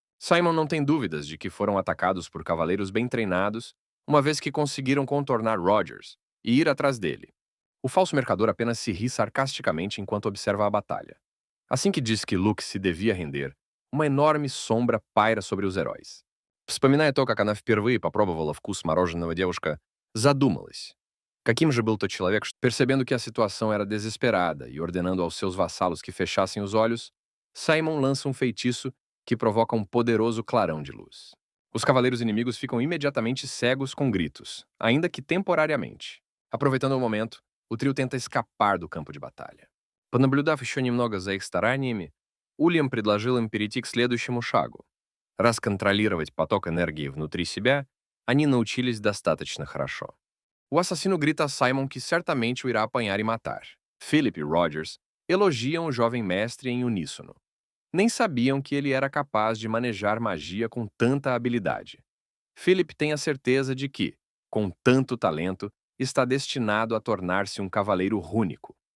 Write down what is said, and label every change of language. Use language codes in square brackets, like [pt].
[pt] Simon não tem dúvidas de que foram atacados por cavaleiros bem treinados, uma vez que conseguiram contornar Rogers e ir atrás dele. O falso mercador apenas se ri sarcasticamente enquanto observa a batalha. Assim que diz que Luke se devia render, uma enorme sombra paira sobre os heróis. [ru] Вспоминая то, как она впервые попробовала вкус мороженого, девушка задумалась. Каким же был тот человек, [pt] percebendo que a situação era desesperada e ordenando aos seus vassalos que fechassem os olhos, Simon lança um feitiço que provoca um poderoso clarão de luz. Os cavaleiros inimigos ficam imediatamente cegos com gritos, ainda que temporariamente. Aproveitando o momento, o trio tenta escapar do campo de batalha. [ru] Понаблюдав еще немного за их стараниями, Ульям предложил им перейти к следующему шагу. Раз контролировать поток энергии внутри себя, они научились достаточно хорошо. [pt] O assassino grita a Simon que certamente o irá apanhar e matar. Philip e Rogers elogiam o jovem mestre em uníssono. Nem sabiam que ele era capaz de manejar magia com tanta habilidade. Philip tem a certeza de que, com tanto talento, está destinado a tornar-se um cavaleiro rúnico.